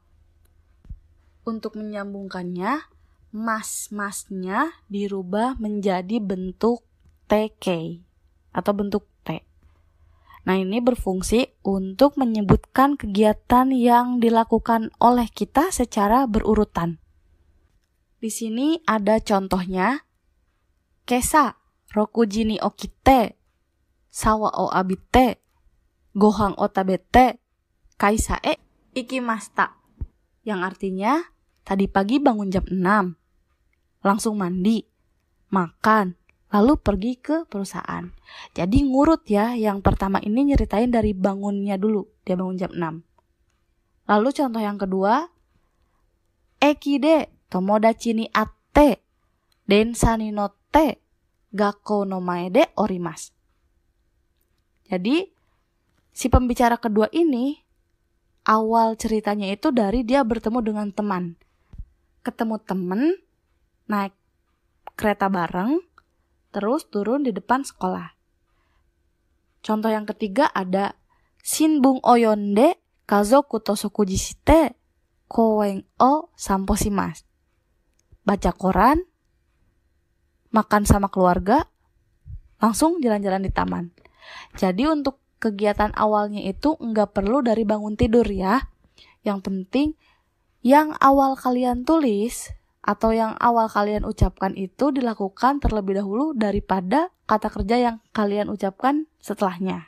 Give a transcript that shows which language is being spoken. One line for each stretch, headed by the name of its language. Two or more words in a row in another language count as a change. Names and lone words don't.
Indonesian: Untuk menyambungkannya, mas-masnya dirubah menjadi bentuk TK atau bentuk T. Nah, ini berfungsi untuk menyebutkan kegiatan yang dilakukan oleh kita secara berurutan. Di sini ada contohnya.
Japanese: 今朝、六時に起きて、シャワーを浴びて、ご飯を食べて、会社へ行きました.
Indonesian: Yang artinya, tadi pagi bangun jam 6, langsung mandi, makan, lalu pergi ke perusahaan. Jadi ngurut ya, yang pertama ini nyeritain dari bangunnya dulu, dia bangun jam 6. Lalu contoh yang kedua,
Japanese: 駅で友達に会って、電車に乗って、学校の前で降ります.
Indonesian: Jadi, si pembicara kedua ini, awal ceritanya itu dari dia bertemu dengan teman. Ketemu teman, naik kereta bareng, terus turun di depan sekolah. Contoh yang ketiga ada,
Japanese: 新聞を読んで、家族と食事して、公園を散歩します.
Indonesian: Baca koran, makan sama keluarga, langsung jalan-jalan di taman. Jadi untuk kegiatan awalnya itu nggak perlu dari bangun tidur ya. Yang penting yang awal kalian tulis atau yang awal kalian ucapkan itu dilakukan terlebih dahulu daripada kata kerja yang kalian ucapkan setelahnya.